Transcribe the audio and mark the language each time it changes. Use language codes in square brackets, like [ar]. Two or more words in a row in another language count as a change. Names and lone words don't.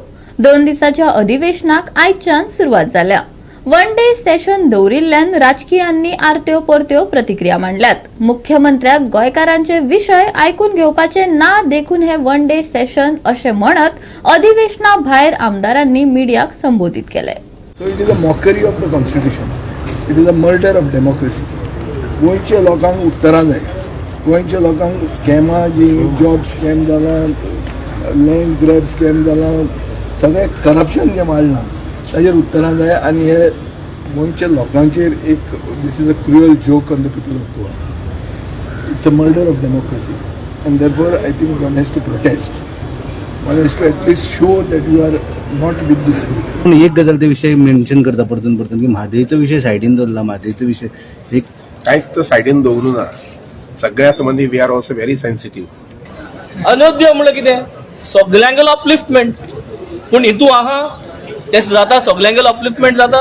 [kok] 2 दिसाच्या अधिवेशनाक आयच्यान सुरवात जाल्या. [en] one day session [kok] दवरिल्ल्यान राजकीयांनी आरत्यो परत्यो प्रतिक्रिया मांडल्यात. मुख्यमंत्र्याक गोंयकारांचे विशय आयकून घेवपाचे ना देखून हे [en] one day session [kok] अशें म्हणत अधिवेशना भायर आमदारांनी मिडियाक संबोधित केले. [en] So it is a mockery of the constitution. It is a murder of democracy. [kok] गोंयच्या लोकांक उत्तरां जाय. गोंयच्या लोकांक स्कॅमां जी [en] job scam [kok] जाला, [en] land grab scam [kok] जाला, सगळें करप्शन जें वाडलां ताजेर उत्तरां जाय आनी हे गोंयच्या लोकांचेर एक दिस [en] is a cruel joke on the people of Goa. it's a murder of democracy and therefore I think one has to protest. one has to at least show that you are not with this group. [kok] पण एक गजाल ते विषय मेन्शन करता परतून की म्हादयचो विषय सायडीन दवरला. म्हादयचो विषय एक कांयच सायडीन दवरूं ना. सगळ्या संबंधी [en] we are also very sensitive. [kok] अनोद्य म्हणल्यार कितें सगळ्यांगेलो अपलिफ्टमेंट पूण हितू आहा ते जाता सगळ्यांगेलो अपलिफ्टमेंट जाता.